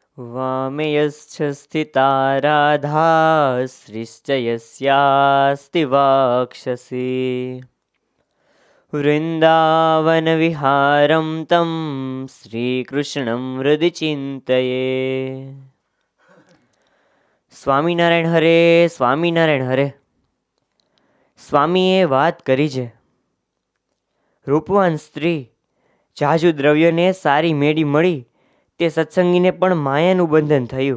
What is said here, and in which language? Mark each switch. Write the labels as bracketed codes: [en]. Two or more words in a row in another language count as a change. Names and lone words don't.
[sa] वामे यश्च स्थिता राधा श्रीश्च यस्यास्ति वाक्षसि वृन्दावनविहारं तं શ્રીકૃષ્ણં હૃદિ ચિંતયે. [gu] સ્વામિનારાયણ હરે, સ્વામિનારાયણ હરે. સ્વામીએ વાત કરી છે, રૂપવાન સ્ત્રી, જાજુ દ્રવ્યને સારી મેળી મળી તે સત્સંગીને પણ માયાનું બંધન થયું.